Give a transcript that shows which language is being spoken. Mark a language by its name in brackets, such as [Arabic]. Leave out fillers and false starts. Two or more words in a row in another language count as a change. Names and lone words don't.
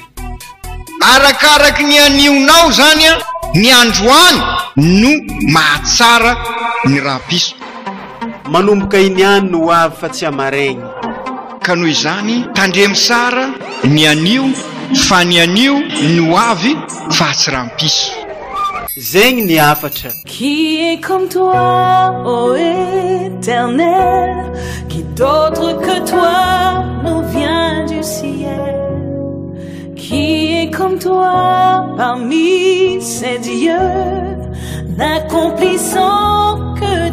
[Malagasy] arakaraky ny anionao zany a ny androany no mahatsara ny rampiso manomboka iny any no hoavy fa tsy amaregny ka noho izany tandremy sara ny anio fa ny anio ny hoavy fa tsy rampiso zegny ny afatra [French] Qui est comme toi, ô Éternel, qui d'autre que toi nous vient du ciel? Qui est comme toi parmi ces dieux, n'accomplissant que